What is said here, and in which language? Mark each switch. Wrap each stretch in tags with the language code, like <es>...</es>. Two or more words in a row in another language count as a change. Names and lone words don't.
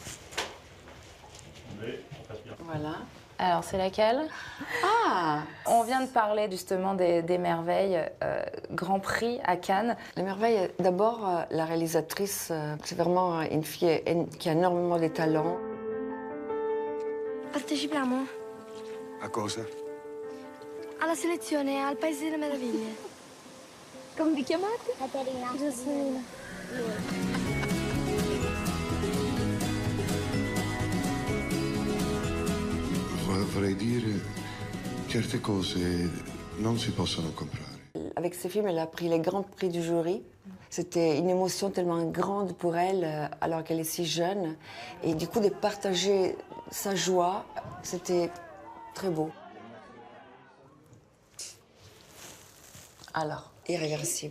<fr>Voilà. Alors, c'est laquelle? Ah! On vient de parler justement des Merveilles, Grand Prix à Cannes. Les Merveilles, d'abord, la réalisatrice, c'est vraiment une fille qui a énormément de talent.</fr> <it>Partecipiamo A cosa? alla selezione al Paese delle Meraviglie. Come vi chiamate? Caterina. Giusto. Vorrei dire, certe cose non si possono comprare.</it> <fr>Avec ce film, elle a pris les grands prix du jury. C'était une émotion tellement grande pour elle, alors qu'elle est si jeune. Et du coup, de partager sa joie, c'était très beau. Alors, Irréversible.</fr>